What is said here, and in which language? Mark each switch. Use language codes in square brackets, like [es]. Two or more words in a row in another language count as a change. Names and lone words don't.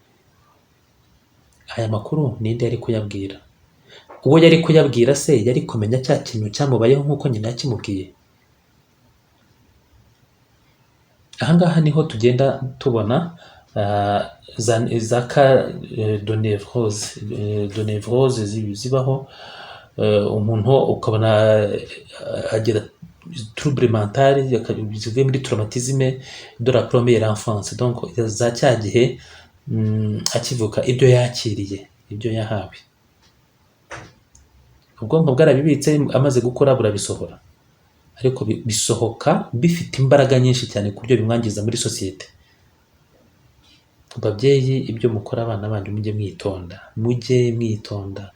[rw] Aya makuru ninde yari kuyabwira? Uwo yari kuyabwira se yari kumenya cya kintu cyamubayeho nk'uko nyina yakimubwiye? Ahangaha niho tugenda tubona za [fr] cas de névrose [rw] zibaho. Umuntu ukabona agira [fr] trouble mentale [rw] zivuye muri [fr] traumatisme de la première enfance, [rw] donc za cya gihe akivuka ibyo yakiriye, ibyo yahawe, ubwonko bwarabibitse, amaze gukura burabisohora, ariko bisohoka bifite imbaraga nyinshi cyane ku buryo bimwangiza muri societe. Babyeyi, ibyo mukora abana banyu mujye mwitonda.